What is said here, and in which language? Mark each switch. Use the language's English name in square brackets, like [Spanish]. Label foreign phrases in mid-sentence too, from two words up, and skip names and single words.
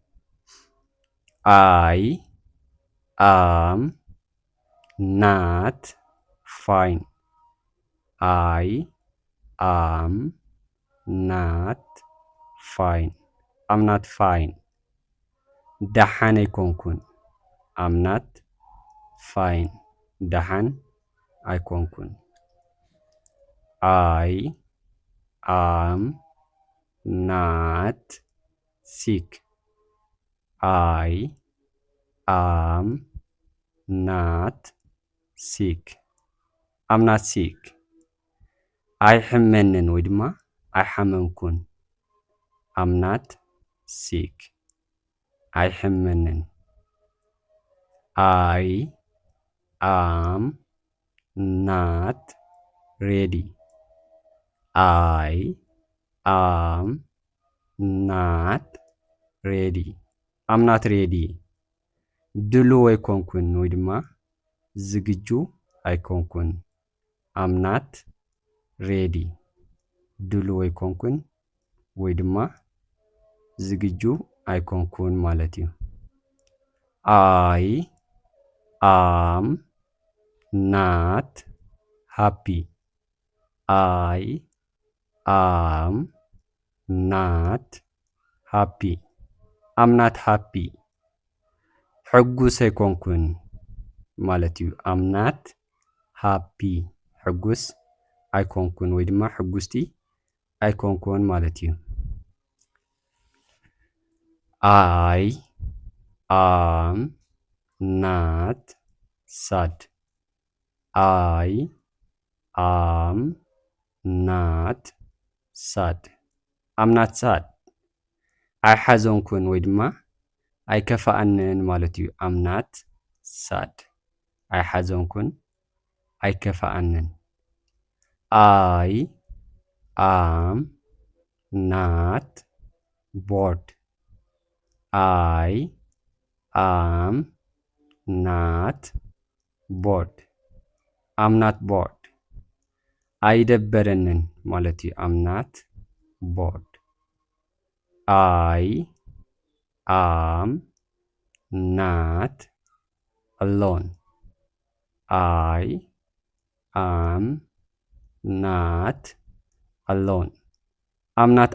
[English] I am not fine I am not fine I'm not fine [Tigrinya] ደሓን ኣይኮንኩን [English] I'm not fine [Tigrinya] ደሓን ኣይኮንኩን [English] I am not sick I am not sick I'm not sick [Tigrinya] ኣይሕመንን ወይ ድማ ኣይሓመምኩን [English] I'm not sick ኣይሕመንን I am not ready I am not ready I'm not ready [Tigrinya] ድሉው ኣይኮንኩን ወይ ድማ ዝግጁ ኣይኮንኩን [English] I'm not ready [Tigrinya] ድሉው ኣይኮንኩን ወይ ድማ ዝግጁ ኣይኮንኩን ማለት እዩ [English] I am not happy I am not happy I'm not happy [Tigrinya] ሕጉስ ኣይኮንኩን ማለት እዩ [English] I'm not happy [Tigrinya] ሕጉስ ኣይኮንኩን ወይ ድማ ሕጉስቲ ኣይኮንኩን ማለት እዩ [English] I am not sad I am not sad I'm not sad [Tigrinya] ኣይሓዘንኩን ወይ ድማ ኣይከፋአንን ማለት [English] እዩ I'm not sad [Tigrinya] ኣይሓዘንኩን ኣይከፋአንን [English] I am not bored I am not bored I'm not bored [Tigrinya] አይደበረንን ማለት እዩ [English] I'm not bored I am not alone I am not alone I'm not